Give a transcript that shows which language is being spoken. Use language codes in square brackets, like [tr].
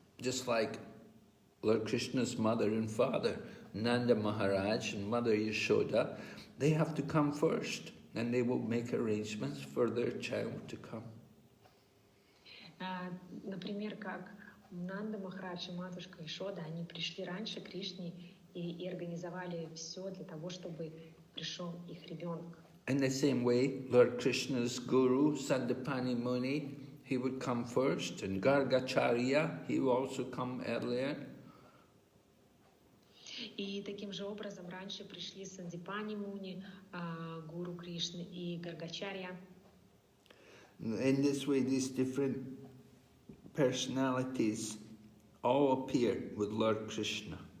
[en] Just like Lord Krishna's mother and father, Nanda Maharaj and Mother Yashoda, they have to come first, and they will make arrangements for their child to come. [ru] Например, как Нанда Махарадж и матушка Йашода, они пришли раньше к Кришне и организовали все для того, чтобы пришел их ребенок. [en] In the same way, Lord Krishna's guru, Sandipani Muni, he would come first, and Gargacharya, he would also come earlier. [ru] И таким же образом раньше пришли Сандипани Муни, гуру Кришны, и Гаргачарья. [en] In this way, these different personalities all appear with Lord Krishna.